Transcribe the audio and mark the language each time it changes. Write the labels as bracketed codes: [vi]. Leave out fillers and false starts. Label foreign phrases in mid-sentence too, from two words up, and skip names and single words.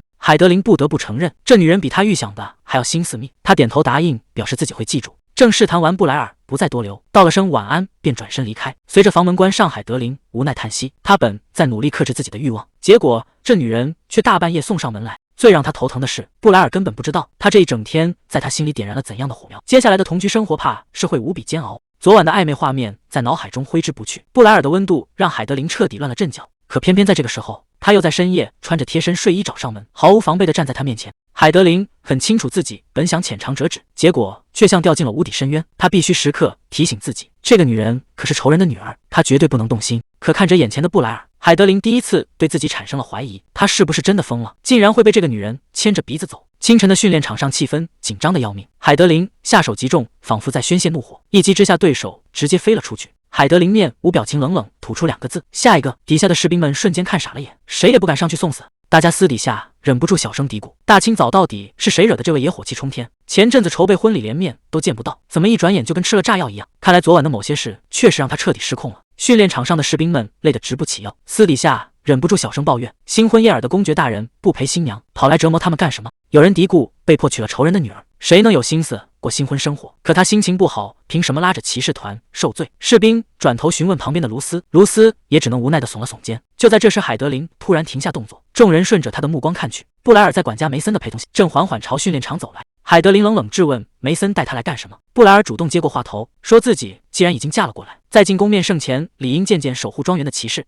[zh] 海德琳不得不承認，這女人比他預想的還要心思密。他點頭答應，表示自己會記住。正式談完，布萊爾不再多留，道了聲晚安，便轉身離開。隨着房門關上，海德琳無奈嘆息，他本在努力克制自己的慾望，結果這女人卻大半夜送上門來。最讓他頭疼的是，布萊爾根本不知道，他這一整天在他心裡點燃了怎樣的火苗。接下來的同居生活怕是會無比煎熬。昨晚的曖昧畫面在腦海中揮之不去，布萊爾的溫度讓海德琳徹底亂了陣腳。可偏偏在這個時候，他又在深夜穿着貼身睡衣找上門，毫無防備地站在他面前。海德琳很清楚自己本想淺嘗輒止，結果卻像掉進了無底深淵。他必須時刻提醒自己，這個女人可是仇人的女兒，他絕對不能動心。可看着眼前的布萊爾，海德琳第一次對自己產生了懷疑，他是不是真的瘋了，竟然會被這個女人牽着鼻子走。清晨的訓練場上氣氛緊張的要命，海德琳下手極重，仿佛在宣洩怒火，一擊之下對手直接飛了出去。海德琳面無表情，冷冷吐出2個字：下一個。底下的士兵們瞬間看傻了眼，誰也不敢上去送死。大家私底下忍不住小聲嘀咕，大清早到底是誰惹的這位爺火氣衝天？前陣子籌備婚禮連面都見不到，怎麼一轉眼就跟吃了炸藥一樣？看來昨晚的某些事確實讓他徹底失控了。訓練場上的士兵們累得直不起腰，私底下忍不住小聲抱怨：新婚燕爾的公爵大人不陪新娘，跑来折磨他们干什么？有人嘀咕：被迫娶了仇人的女儿，誰能有心思过新婚生活？可他心情不好，憑什麼拉着騎士團受罪？士兵轉頭詢問旁邊的盧斯，盧斯也只能無奈地聳了聳肩。就在這時，海德琳突然停下動作，眾人順着他的目光看去，布萊爾在管家梅森的陪同下，正緩緩朝訓練場走來。海德琳冷冷質問：梅森帶他來幹什麼？布萊爾主動接過話頭，說自己既然已經嫁了過來，在進宮面聖前理應見見守護莊園的騎士。